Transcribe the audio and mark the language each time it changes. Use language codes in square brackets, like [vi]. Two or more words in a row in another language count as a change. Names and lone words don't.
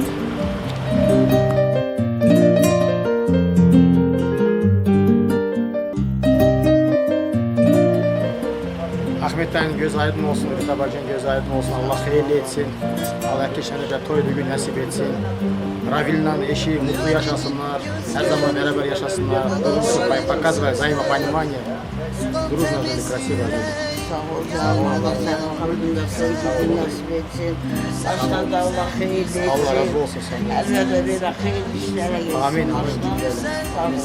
[tr] Ahmet Bey'in göz aydın olsun, Rıza bacının göz aydın olsun. Allah hayırlı etsin. Allah herkese de toylu gün nasip etsin. Равиль'le eşi mutlu yaşasınlar. Her zaman beraber yaşasınlar. [ru] Показывая взаимопонимание. Дружно жили, красиво жили. [tr] Sağ ol canım. Allah sen hamdünde toylu gün nasip etsin. Baştan da Allah hayırlı etsin. Allah razı olsun senden. Evlerde bir hayırlı işlere gelsin. Amin, amin. Sağ ol.